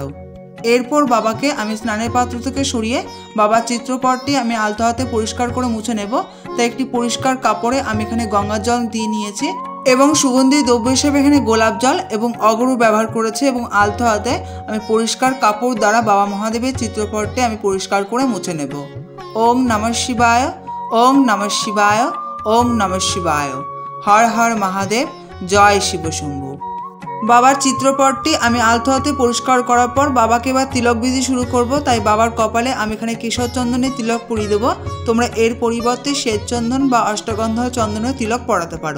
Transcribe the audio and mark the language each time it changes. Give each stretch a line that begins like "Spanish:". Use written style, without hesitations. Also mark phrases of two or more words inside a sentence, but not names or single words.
Bangla: এরপর বাবাকে আমি স্নানের পাত্র থেকে সরিয়ে বাবার চিত্রপটটি আমি আলতো হাতে পরিষ্কার করে মুছে নেব। তাই একটি পরিষ্কার কাপড়ে আমি এখানে গঙ্গার জল দিয়ে নিয়েছি এবং সুগন্ধি দ্রব্য হিসেবে এখানে গোলাপ জল এবং অগরু ব্যবহার করেছি এবং আলতো হাতে আমি পরিষ্কার কাপড় দ্বারা বাবা মহাদেবের চিত্রপটটি আমি পরিষ্কার করে মুছে নেব।
Sanskrit: ওং নমঃ শিবায়, ওং নমঃ শিবায়, ওং নমঃ শিবায়। হর হর মহাদেব, জয় শিব শম্ভু।
Bangla: বাবার চিত্রপটটি আমি আলতো হাতে পরিষ্কার করার পর বাবাকে এবার তিলক বিধি শুরু করব। তাই বাবার কপালে আমি এখানে কেশর চন্দনের তিলক পরিয়ে দেবো। তোমরা এর পরিবর্তে শ্বেত চন্দন বা অষ্টগন্ধা চন্দনের তিলক পরাতে পারো।